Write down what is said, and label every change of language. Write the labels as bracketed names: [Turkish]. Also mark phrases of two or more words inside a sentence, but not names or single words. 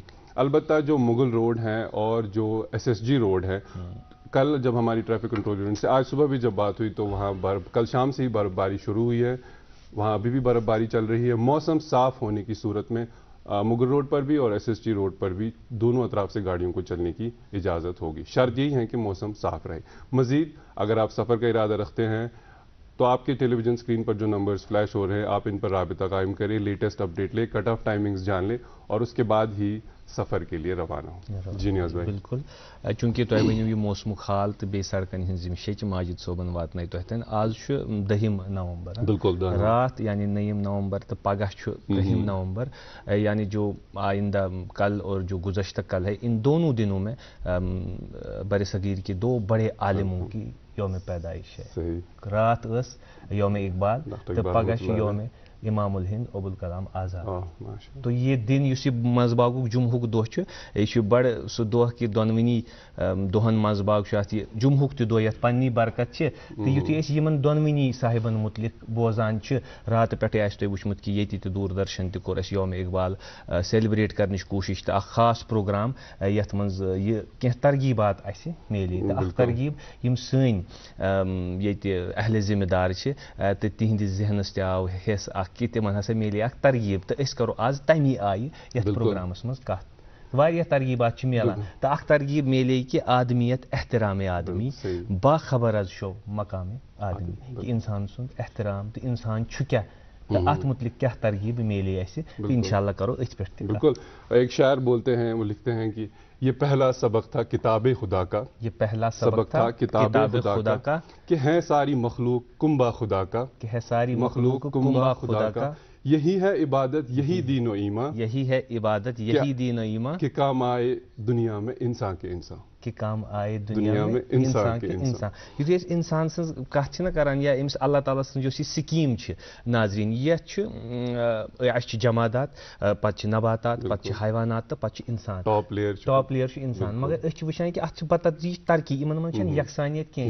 [Urdu] البتہ جو مغل روڈ ہے اور جو SSG روڈ ہے، کل جب ہماری [English] traffic control unit [Urdu] سے آج صبح بھی جب بات ہوئی تو وہاں کل شام سے ہی برفباری شروع ہوئی ہے، وہاں ابھی بھی برفباری چل رہی ہے. موسم صاف ہونے کی صورت میں مغل روڈ پر بھی اور SSG روڈ پر بھی دونوں اطراف سے گاڑیوں کو چلنے کی اجازت ہوگی. شرط یہی ہے کہ موسم صاف رہے. مزید اگر آپ سفر کا ارادہ رکھتے ہیں تو آپ کے [English] television screen [Urdu] پر جو نمبرز فلیش ہو رہے ہیں آپ ان پر رابطہ قائم کریں, [English] latest update [Urdu] لیں, [English] cut off timings [Urdu] جان لیں اور اس کے بعد ہی سفر کے لیے روانہ ہوں. جی نیاز بھائی. [Kashmiri] بالکل چونکہ تۄہہِ ؤنِو یہِ موسمُک حال تہٕ بیٚیہِ سڑکن ہٕنٛز یِم شیٚچہِ ماجد صٲبن واتنٲے تۄہہِ تانۍ. آز چھُ 10 نومبر بالکل رات یعنی 9 نومبر تہٕ پگہہ چھُ 10 نومبر, [Urdu] یعنی جو آئندہ کل اور جو گزشتہ کل ہے, ان دونوں دنوں میں بر صغیر کے 2 بڑے عالموں کی یوم پیدائش ہے. [Kashmiri] رات ٲس یوم اقبال تہٕ پگہہ چھُ یوم امام الہند ابوالکلام آزاد. [Urdu] تو یہ دن [Kashmiri] اس منٛز باغُک جمعہُک دۄہ چھُ, یہِ چھُ بڑٕ سُہ دۄہ کہِ دۄنوٕنی دۄہن منٛز باغ چھُ اَتھ یہِ جمعہُک تہِ دۄہ یَتھ پننی برکت چھِ. تہٕ یُتھُے أسۍ یِمن دۄنوٕنی صاحبن مُتعلق بوزان چھِ, راتہٕ پٮ۪ٹھٕے آسہِ تۄہہِ وٕچھمُت کہِ ییٚتہِ تہِ دوٗردرشن تہِ کوٚر اَسہِ یوم اقبال سیلبریٹ کرنٕچ کوٗشش تہٕ اکھ خاص پروگرام یتھ منٛز یہِ کینٛہہ ترغیٖبات اَسہِ میلے. تہٕ اکھ ترغیٖب یِم سٲنۍ ییٚتہِ اہلِ ذمہٕ دار چھِ تہٕ تِہنٛدِس ذہنس تہِ آو حِصہٕ اکھ کہ تِمن ہسا میلے اکھ ترغیٖب, تہٕ أسۍ کرو آز تمی آیہِ یتھ پروگرامس منٛز کتھ. واریاہ ترغیٖبات چھِ میلان تہٕ اکھ ترغیٖب میلے کہِ [Persian] آدمیت احترام آدمی باخبر از شو مقام آدمی, [Kashmiri] کہ انسان سُنٛد احترام تہٕ انسان چھُ کیٛاہ تہٕ اتھ متعلق کیٛاہ ترغیٖب میلے اَسہِ تہٕ انشاءاللہ کرو أتھۍ پٮ۪ٹھ تہِ. بالکل. [Urdu] ایک شاعر بولتے ہیں, وہ لکھتے ہیں کہ یہ پہلا سبق تھا کتاب خدا کا, یہ پہلا سبق تھا کتاب خدا کا, کہ ہے ساری مخلوق کنبہ خدا کا, کہ ہے ساری مخلوق کنبہ خدا کا, یہی ہے عبادت یہی دین و ایمان, یہی ہے عبادت یہی دین و ایمان, کہ کام آئے دنیا میں انسان کے انسان, کہ کام آئے دنیا میں انسان کے انسان. [Kashmiri] یُتھُے أسۍ اِنسان سٕنٛز کتھ چھِنہ کران یا أمِس اللہ تعالیٰ سٕنٛز یۄس یہِ سکیٖم چھِ ناظریٖن, یتھ چھُ اَسہِ چھِ جمادات, پتہٕ چھِ نباتات, پتہٕ چھِ حیوانات تہٕ پتہٕ چھِ انسان. [English] top layer [Kashmiri] چھُ انسان. مگر أسۍ چھِ وٕچھان کہِ اتھ چھِ بتدریٖج ترقی, یِمن منٛز چھنہٕ یکسانیت کینٛہہ.